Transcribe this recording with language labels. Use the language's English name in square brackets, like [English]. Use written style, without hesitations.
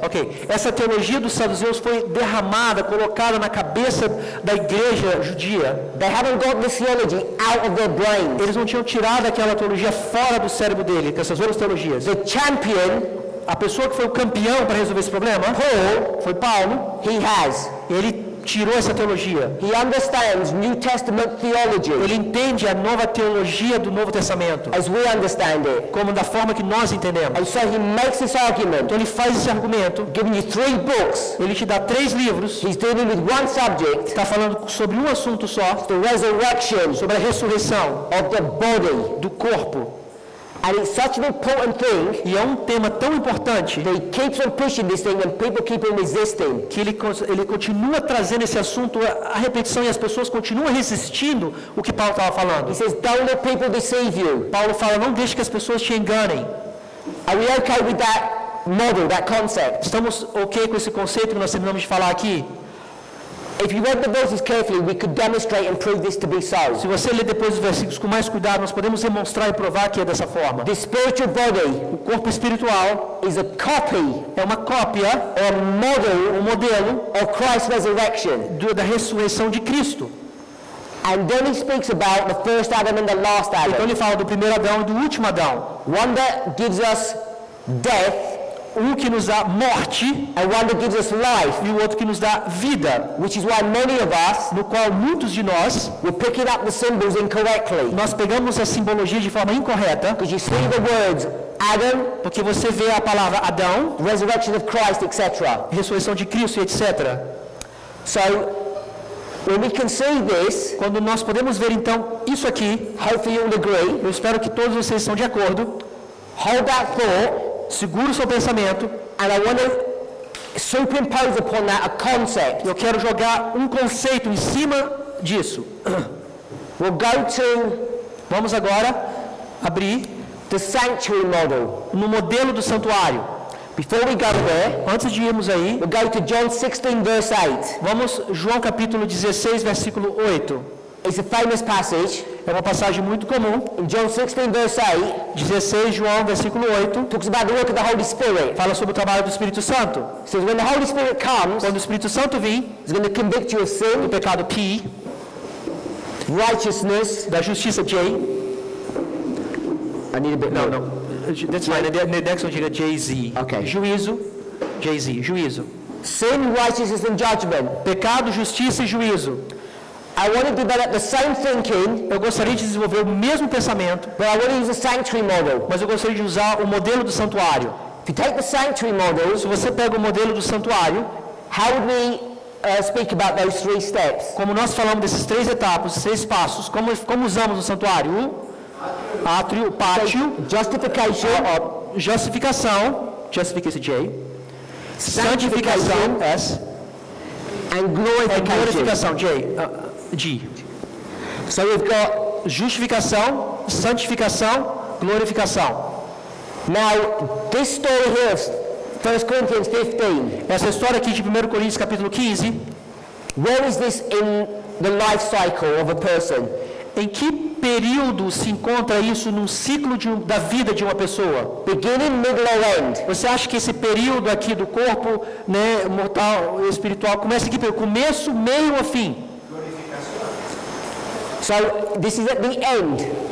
[Portuguese] Ok, essa teologia dos saduceus foi derramada, colocada na cabeça da igreja judia. [English] They haven't got this theology out of their brains. [Portuguese] Eles não tinham tirado aquela teologia fora do cérebro dele, com essas outras teologias. [English] The champion, [Portuguese] A pessoa que foi o campeão para resolver esse problema, foi Paulo. [English] he has. [Portuguese] Ele tirou essa teologia. [English] He understands New Testament theology [Portuguese] Ele entende a nova teologia do Novo Testamento, [English] as we understand it. [Portuguese] como da forma que nós entendemos. [English] And so he makes this argument, [Portuguese] Então ele faz esse argumento, [English] giving you 3 books. [Portuguese] ele te dá 3 livros, [English] He's dealing with one subject, [Portuguese] está falando sobre um assunto só, [English] the resurrection [Portuguese] sobre a ressurreição [English] of the body. [Portuguese] do corpo. [English] And it's such an important thing [Portuguese] E é um tema tão importante [English] that he keeps on pushing this thing and people keep on resisting. [Portuguese] que ele continua trazendo esse assunto à repetição e as pessoas continuam resistindo o que Paulo estava falando. [English] He says, don't let people deceive you. [Portuguese] Paulo fala, não deixe que as pessoas te enganem. [English] Are we okay with that model, that concept? [Portuguese] Estamos ok com esse conceito que nós terminamos de falar aqui? [English] If you read the verses carefully, we could demonstrate and prove this to be so. [Portuguese] Se você ler depois os versículos com mais cuidado, nós podemos demonstrar e provar que é dessa forma. [English] The spiritual body [Portuguese] O corpo espiritual [English] is a copy [Portuguese] é uma cópia, [English] or [Portuguese] um modelo [English] of Christ's resurrection. [Portuguese] da ressurreição de Cristo. [English] And then he speaks about the first Adam and the last [Portuguese] Então [English] Adam. [Portuguese] ele fala do primeiro Adão e do último Adão. [English] One that gives us death [Portuguese] Um que nos dá morte [English] and one that gives us life, [Portuguese] e o outro que nos dá vida, [English] which is why many of us [Portuguese] no qual muitos de nós, [English] were picking up the symbols incorrectly. [Portuguese] nós pegamos a simbologia de forma incorreta, [English] Because you see the words Adam, [Portuguese] porque você vê a palavra Adão, [English] resurrection of Christ, etc. [Portuguese] ressurreição de Cristo e etc. [English] So, when we can see this, [Portuguese] Quando nós podemos ver então isso aqui, [English] hopefully you'll agree, [Portuguese] eu espero que todos vocês estão de acordo, [English] hold that thought, [Portuguese] segure o seu pensamento, [English] and I want to superimpose upon that a concept. [Portuguese] eu quero jogar um conceito em cima disso. [English] We'll go to [Portuguese] Vamos agora abrir [English] the sanctuary model. [Portuguese] no modelo do santuário. [English] Before we go there, [Portuguese] Antes de irmos aí, [English] we'll go to John 16 verse 8. [Portuguese] vamos João capítulo 16, versículo 8. [English] It's a famous passage. [Portuguese] É uma passagem muito comum. [English] In John 16 verse 8, [Portuguese] 16, João, versículo 8, [English] talks about the work of the Holy Spirit. [Portuguese] fala sobre o trabalho do Espírito Santo. [English] It says when the Holy Spirit comes, [Portuguese] Quando o Espírito Santo vir, [English] he's going to convict you of [Portuguese] do [English] sin, [Portuguese] pecado P, [English] righteousness. [Portuguese] da justiça J, [English] I need a bit [Portuguese] não, [English] more. [Portuguese] não, [English] that's fine, the next one [Portuguese] diga JZ. [English] Ok. [Portuguese] Juízo, JZ, juízo. [English] Sin, righteousness and judgment. [Portuguese] Pecado, justiça e juízo. [English] I want to develop the same thinking, [Portuguese] Eu gostaria de desenvolver o mesmo pensamento, [English] but I want to use the sanctuary model. [Portuguese] mas eu gostaria de usar o modelo do santuário. [English] If you take the sanctuary models, [Portuguese] Se você pega o modelo do santuário, [English] how would we speak about those 3 steps? [Portuguese] como nós falamos desses 3 etapas, 3 passos, como usamos no santuário? O átrio, o pátio, [English] Justification, [Portuguese] justificação, justification J, santificação, S, [English] and [Portuguese] e [English] glorification. [Portuguese] glorificação, J, G. [English] So we've got, [Portuguese] Justificação, santificação, glorificação. [English] now, this story here of 1 Corinthians 15, [Portuguese] Essa história aqui de 1 Coríntios capítulo 15, [English] where is this in the life cycle of a person? [Portuguese] em que período se encontra isso num ciclo da vida de uma pessoa? [English] Beginning, middle, or end? [Portuguese] Você acha que esse período aqui do corpo, né, mortal, espiritual, começa aqui pelo começo, meio ou fim? [English] So this is at the end.